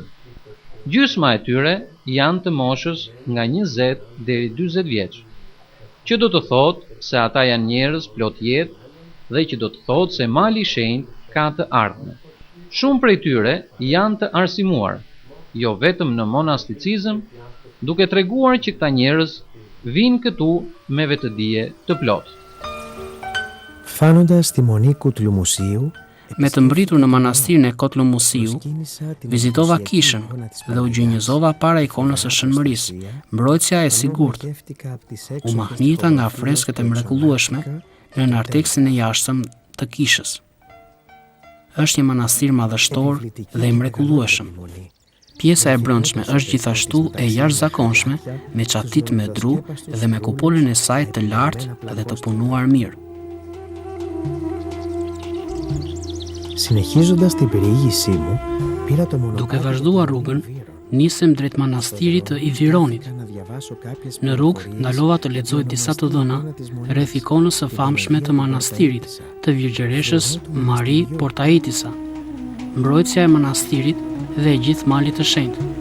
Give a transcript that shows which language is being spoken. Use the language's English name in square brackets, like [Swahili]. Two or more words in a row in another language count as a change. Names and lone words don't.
[Albanian] Gjysma e tyre janë të moshës nga 20 deri 40 vjeç, që do të thotë se ata janë njerëz plot jetë dhe që do të thotë se Mali i Shenjtë ka të ardhme. Shumë prej tyre janë të arsimuar, jo vetëm në monasticizëm, duke treguar që këta njerëz vinë këtu me vetëdije të plotë. [Greek] Φτάνοντας στη μονή Κουτλουμουσίου, [Albanian] Me të mbritur në manastirin e Kotlumusiju, vizitova kishën dhe u gjinjëzova para ikonës së Shënmërisë, mbrojtësja e sigurt. U mahnita nga freskët e mrekullueshme në narteksin e jashtëm të kishës. Është një manastir madhështor dhe i mrekullueshëm. Pjesa e brendshme është gjithashtu e jashtëzakonshme, me çatit me dru dhe me kupolën e saj të lartë dhe të punuar mirë. [Greek] Συνεχίζοντας την περιήγησή μου, πήρα το μονοπάτι. [Albanian] Duke vazhduar rrugën, nisem drejt manastirit të Ivironit. Në rrugë ndalova të lexoj disa të dhëna rreth ikonës së famshme të manastirit, të Virgjëreshës Mari Portaitisa, mbrojtësja e manastirit dhe e gjithë malit të shenjtë.